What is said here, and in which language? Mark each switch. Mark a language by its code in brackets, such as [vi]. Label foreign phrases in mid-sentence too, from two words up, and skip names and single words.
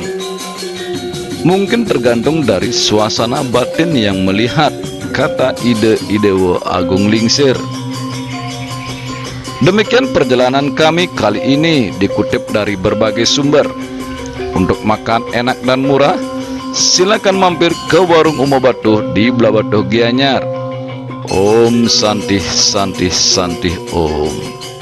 [id] Mungkin tergantung dari suasana batin yang melihat, kata Dewa Agung Lingsir. Demikian perjalanan kami kali ini, dikutip dari berbagai sumber. Untuk makan enak dan murah, silakan mampir ke Warung Umo Batuh di Blabatuh Gianyar. [sa] Om Santih Santih Santih Om.